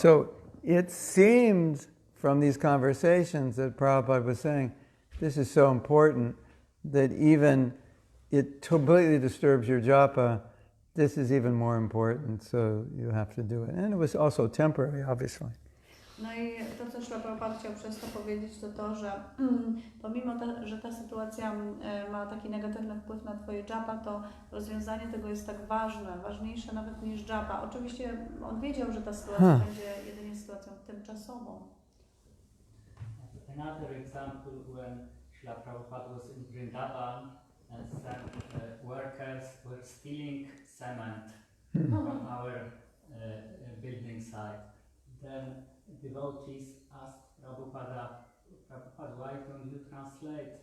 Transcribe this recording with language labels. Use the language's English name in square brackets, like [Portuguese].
[English] So it seemed from these conversations that Prabhupada was saying, this is so important that even it completely disturbs your japa, this is even more important, so you have to do it. And it was also temporary, obviously. [Polish] No i to, co Śla Prabhupada chciał przez to powiedzieć, to, że pomimo że ta sytuacja ma taki negatywny wpływ na twoje japa, to rozwiązanie tego jest tak ważne, ważniejsze nawet niż japa. Oczywiście on wiedział, że ta sytuacja będzie jedynie sytuacją tymczasową. [English] Another example, when Śla Prabhupada was in Vrindavan, and some workers were stealing cement from our building site. Then devotees asked Prabhupada, why don't you translate?